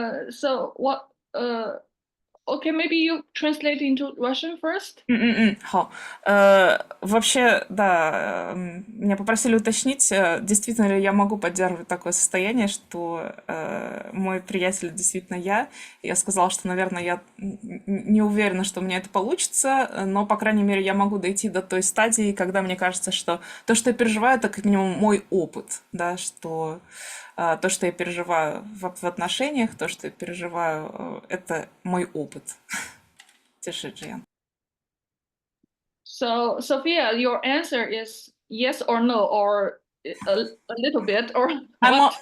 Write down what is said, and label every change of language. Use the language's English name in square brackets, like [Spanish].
[English] So what okay, maybe you translate into Russian first. Хо. [Russian] Вообще, да, меня попросили уточнить, действительно ли я могу поддерживать такое состояние, что мой приятель действительно я. Я сказала, что, наверное, я не уверена, что у меня это получится, но, по крайней мере, я могу дойти до той стадии, когда мне кажется, что то, что я переживаю, это как минимум мой опыт, да, что то, что я переживаю в отношениях, то, что я переживаю, это мой опыт. [English] So, Sophia, your answer is yes or no, or a little bit, or what?